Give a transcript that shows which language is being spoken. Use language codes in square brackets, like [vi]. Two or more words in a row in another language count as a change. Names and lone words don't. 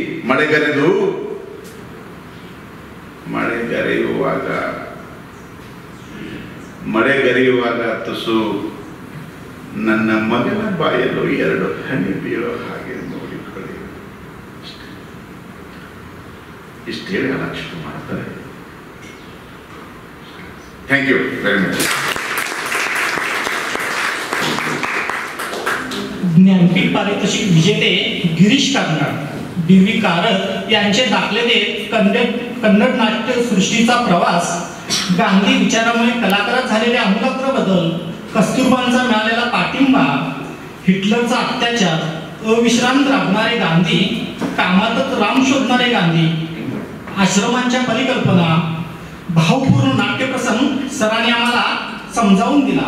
[kn] ಮಳೆಗರೆಯುವಾಗ ತುಸು ನನ್ನ ಮಗನ ಬಾಯಲ್ಲೂ 2 ಹನಿ ಬೀಳೋ ಹಾಗೆ ನೋಡಿಕೊಳ್ಳಿ. ಇಷ್ಟು ಹೇಳಿ ಅಲಕ್ಷಿತ ಮಾಡ್ತಾರೆ. [en] Thank you very much. [mr] ज्ञानपीठ पारितोषिक विजेते गिरीश कार्नाड, डी.व्ही. कारत यांचे दाखले देत कन्नड नाट्य सृष्टीचा प्रवास, गांधी विचारामुळे कलाकारात झालेले आमूलाग्र बदल, कस्तुरबांचा मिळालेला पाठिंबा, हिटलरचा अत्याचार, अविश्रांत राबणारे गांधी, कामातच राम शोधणारे गांधी, आश्रमांच्या परिकल्पना, भावपूर्ण नाट्यप्रसंग सरांनी आम्हाला समजावून दिला.